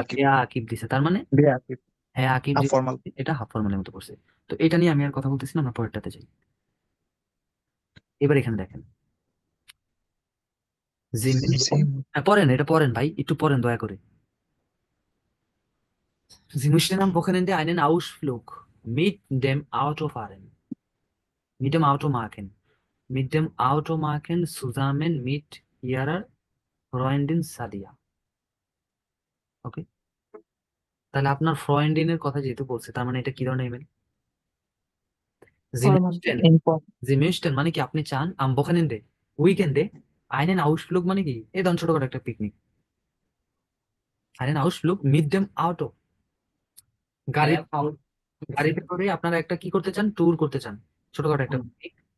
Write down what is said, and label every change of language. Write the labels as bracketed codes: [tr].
[bn] আকিব আকিব দিছে, তার মানে বে আকিব হ্যাঁ আকিব হাফ যে ফর্মাল এটা হাফ ফর্মালের মতো পড়ছে। তো এটা নিয়ে আমি আর কথা বলতেছি না, আমরা পরেরটাতে যাই। এবার এখানে দেখেন সেম হ্যাঁ পড়েন, এটা পড়েন ভাই, একটু পড়েন দয়া করে। [de] Sie möchten am Wochenende einen Ausflug mit dem Auto fahren. Mit dem Auto machen. Mit dem Auto machen zusammen mit ihrer Freundin Sadia. [bn] ওকে, তাহলে আপনার ফ্রয়েন্ডিনের কথা যেহেতু বলছে, তার মানে এটা কি ধরনের email? [de] Sie [bn] formal. [de] möchten, [bn] inform [de] Sie möchten [bn] মানে কি আপনি চান [de] am Wochenende [bn] উইকেন্ডে [de] einen Ausflug [bn] মানে কি এই ধরুন ছোটখাটো একটা picnic, [de] einen Ausflug mit dem Auto [bn] গাড়ি, গাড়িতে করে আপনারা একটা কি করতে চান, ট্যুর করতে চান, ছোটখাটো একটা পিকনিক।